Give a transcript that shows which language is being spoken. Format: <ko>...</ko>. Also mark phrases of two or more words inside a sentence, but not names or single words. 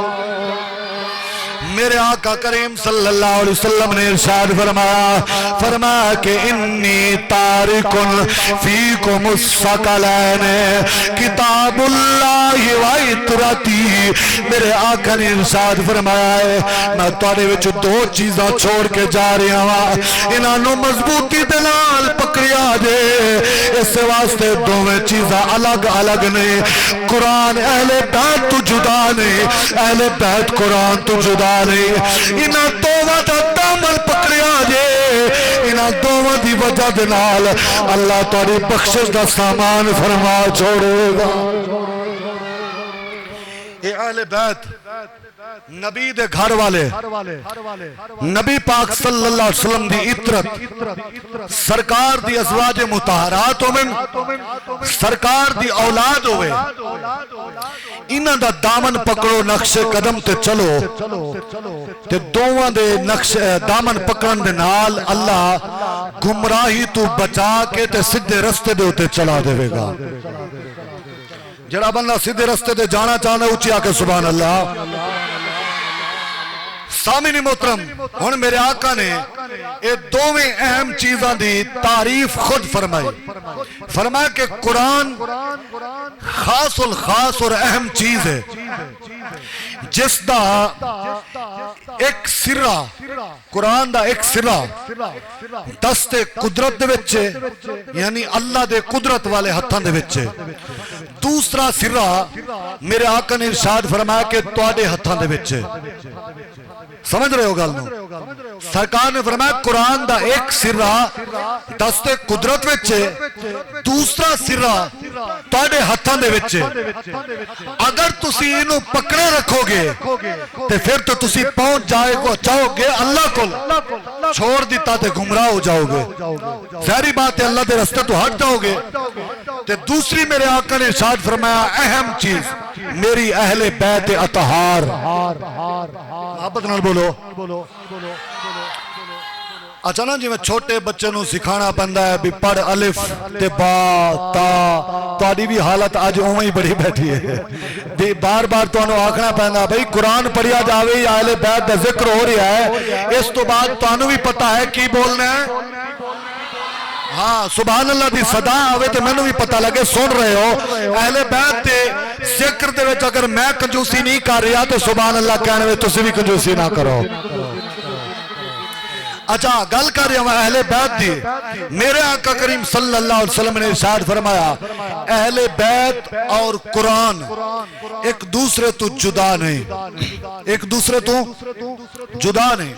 <pa>میرے آقا کریم</pa> <ar>صلی اللہ علیہ وسلم</ar> <pa>نے ارشاد فرمایا کہ</pa> <ar>انی تارکن فیکم الثقلین کتاب اللہ و عطرتی۔</ar> <pa>میرے آقا نے ارشاد فرمایا ہے میں تواڈے وچ دو چیزاں چھوڑ کے جا رہا ہاں، انہاں نوں مضبوطی دے نال پکڑیا جے۔ اس واسطے دوویں چیزاں الگ الگ نے، قرآن اہل بیت تو جدا نہیں، اہل بیت قرآن تو جدا نہیں۔ انہاں دوواں دا دامن پکڑیا جے، انہاں دوواں دی وجہ دے نال اللہ تہاڈی بخشش دا سامان فرما چھوڑے گا۔ اے اہل بیت نبی دے گھر والے، نبی پاک</pa> <ar>صلی اللہ علیہ وسلم</ar> <pa>دی عطرت، سرکار دی ازواج مطہرات ہوئے، سرکار دی اولاد ہوئے، انہاں دا دامن پکڑو نقش قدم تے چلو تے دوواں دے نقش دامن پکڑن دے نال اللہ گمراہی تو بچا کے تے سدھے رستے دے ہوتے چلا دے گا۔ جڑا بندہ سدھے رستے دے جانا چاہنا اونچی آکے</pa> <ar>سبحان اللہ۔</ar> <pa>سامعین محترم، ہن میرے آقا نے یہ دوویں اہم چیزاں دی تعریف خود فرمائی، فرمایا کہ قرآن خاص الخاص اور اہم چیز ہے جس دا ایک سرہ، قرآن دا ایک سرہ دست قدرت دے وچے، یعنی اللہ دے قدرت والے ہتھاں دے وچے، دوسرا سرہ میرے آقا نے ارشاد فرمایا کہ تواڈے ہتھاں دے وچے۔ سمجھ رہے ہو گل نو؟ سرکار نے فرمایا قرآن دا ایک سرہ دست قدرت وچے، دوسرا سرہ تواڈے ہتھاں دے وچے۔ اگر تسی انہوں پکڑے رکھو گے تے پھر تو تسی پہنچ جاؤ گے اللہ کو، چھوڑ دیتا تے گمراہ ہو جاؤ گے، ظاہری بات ہے اللہ دے راستے تو ہٹ جاؤ گے۔ تے دوسری میرے آقا نے ارشاد فرمایا اہم چیز میری اہل بیت اطہار، محبت نال بولو۔ اچھا نا جی میں چھوٹے بچے نو سکھانا پندا ہے بھی پڑھ الف تے با تا، تہاڈی بھی حالت اج اوویں ہی بڑی بیٹھی ہے بھی بار بار تانوں آکھنا پیندا بھئی قرآن پڑھیا جاوے یا اہل بیت دا ذکر ہو رہا ہے، اس تو بعد تانوں بھی پتہ ہے کی بولنا ہے۔ ہاں</pa> <ar>سبحان اللہ</ar> <pa>دی صدا آوے تے میں نو بھی پتہ لگے سن رہے ہو۔ اہل بیت تے ذکر دے وچ اگر میں کنجوسی نہیں کر رہا تو</pa> <ar>سبحان اللہ</ar> <pa>کہنے میں تسی بھی کنجوسی نہ کرو۔ اچھا گل کر رہا ہوں اہل بیت دی، میرے آقا کریم</pa> <ar>صلی اللہ علیہ وسلم</ar> <pa>نے ارشاد فرمایا اہل بیت اور قرآن ایک دوسرے تو جدا نہیں، ایک دوسرے تو جدا نہیں۔</pa>